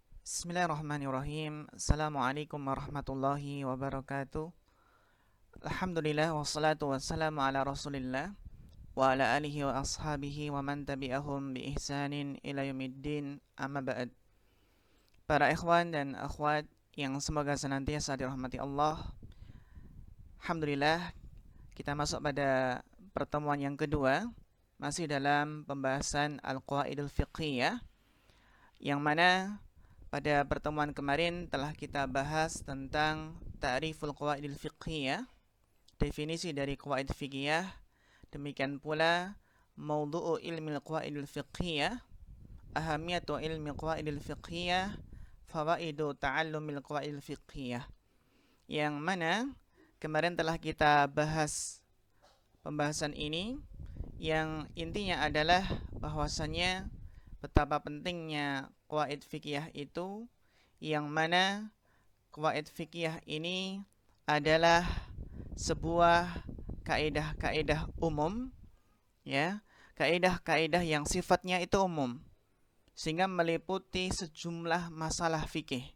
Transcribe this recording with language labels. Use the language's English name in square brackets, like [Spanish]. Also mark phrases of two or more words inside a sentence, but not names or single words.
[Arabic] بسم الله الرحمن الرحيم. السلام عليكم ورحمة الله وبركاته. الحمد لله والصلاة والسلام على رسول الله وعلى آله وأصحابه ومن تبعهم بإحسان إلى يوم الدين. أما بعد. [Indonesian] Para ikhwan dan akhwat yang semoga senantiasa dirahmati Allah. Alhamdulillah, kita masuk pada pertemuan yang kedua, masih dalam pembahasan [Arabic] القواعد الفقهية, [Indonesian] yang mana pada pertemuan kemarin telah kita bahas tentang [Arabic] تعريف القواعد الفقهية, [Indonesian] definisi dari [Arabic] قواعد فقهية, [Indonesian] demikian pula [Arabic] موضوع علم القواعد الفقهية, أهمية علم القواعد الفقهية, فوائد تعلم القواعد الفقهية. [Indonesian] Yang mana kemarin telah kita bahas pembahasan ini, yang intinya adalah bahwasannya betapa pentingnya qawaid fikih itu, yang mana qawaid fikih ini adalah sebuah kaidah-kaidah umum, ya, kaidah-kaidah yang sifatnya itu umum sehingga meliputi sejumlah masalah fikih.